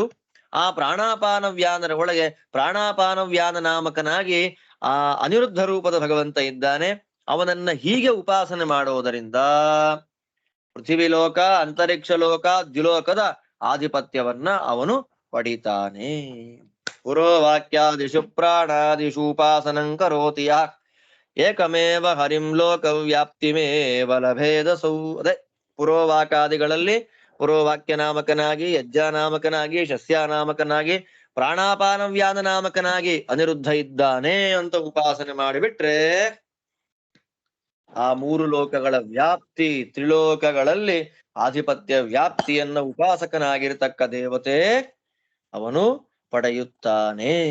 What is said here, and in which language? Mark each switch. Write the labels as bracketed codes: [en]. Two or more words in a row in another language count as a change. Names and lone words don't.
[kn] ಆ ಪ್ರಾಣಾಪಾನ ವ್ಯಾನರ ಒಳಗೆ ಪ್ರಾಣಾಪಾನ ವ್ಯಾನ ನಾಮಕನಾಗಿ ಆ ಅನಿರುದ್ಧ ರೂಪದ ಭಗವಂತ ಇದ್ದಾನೆ. ಅವನನ್ನ ಹೀಗೆ ಉಪಾಸನೆ ಮಾಡೋದರಿಂದ ಪೃಥ್ವಿ ಲೋಕ, ಅಂತರಿಕ್ಷ ಲೋಕ, ದ್ಯುಲೋಕದ ಆಧಿಪತ್ಯವನ್ನ ಅವನು ಪಡಿತಾನೆ. [sa] ಪುರೋವಾಕ್ಯಾದಿಷು ಪ್ರಾಣಾದಿಷು ಉಪಾಸನಂ ಕರೋತಿ ಯಃ ಏಕಮೇವ ಹರಿಂ ಲೋಕ ವ್ಯಾಪ್ತಿಮೇವ ಲಭೇದಸೌ. [kn] ಅದೇ ಪುರೋವಾಕಾದಿಗಳಲ್ಲಿ ಪುರೋವಾಕ್ಯ ನಾಮಕನಾಗಿ, ಯಜ್ಜ ನಾಮಕನಾಗಿ, ಶಸ್ಯ ನಾಮಕನಾಗಿ, ಪ್ರಾಣಾಪಾನ ವ್ಯಾನ ನಾಮಕನಾಗಿ ಅನಿರುದ್ಧ ಇದ್ದಾನೆ ಅಂತ ಉಪಾಸನೆ ಮಾಡಿಬಿಟ್ರೆ ಆ 3 ಲೋಕಗಳ ವ್ಯಾಪ್ತಿ, ತ್ರಿಲೋಕಗಳಲ್ಲಿ ಆಧಿಪತ್ಯ ವ್ಯಾಪ್ತಿಯನ್ನ ಉಪಾಸಕನಾಗಿರ್ತಕ್ಕ ದೇವತೆ ಅವನು ಪಡೆಯುತ್ತಾನೆ.